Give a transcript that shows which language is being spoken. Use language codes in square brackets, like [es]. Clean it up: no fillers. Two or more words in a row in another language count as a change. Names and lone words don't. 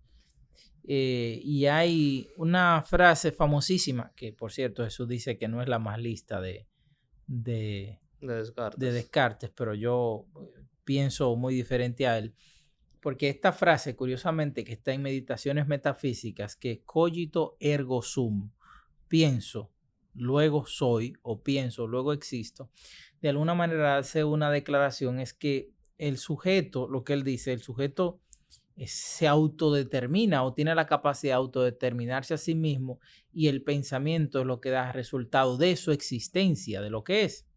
[es] Y hay una frase famosísima, que por cierto Jesús dice que no es la más lista de Descartes, pero yo pienso muy diferente a él, porque esta frase, curiosamente, que está en Meditaciones Metafísicas, que [la] cogito ergo sum, [es] pienso, luego soy, o pienso, luego existo, de alguna manera hace una declaración, es que el sujeto, lo que él dice, el sujeto se autodetermina o tiene la capacidad de autodeterminarse a sí mismo, y el pensamiento es lo que da resultado de su existencia, de lo que es.